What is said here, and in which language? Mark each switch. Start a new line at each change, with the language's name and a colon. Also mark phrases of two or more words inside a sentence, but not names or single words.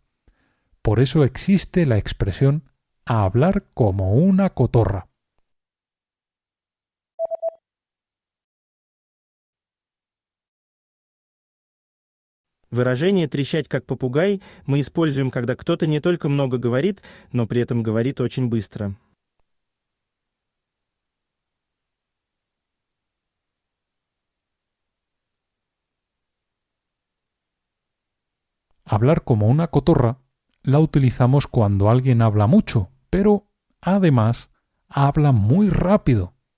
Spanish: Por eso existe la expresión hablar como una cotorra.
Russian: Выражение «трещать как попугай» мы используем, когда кто-то не только много говорит, но при этом говорит очень быстро.
Spanish: Hablar como una cotorra la utilizamos cuando alguien habla mucho, pero además habla muy rápido.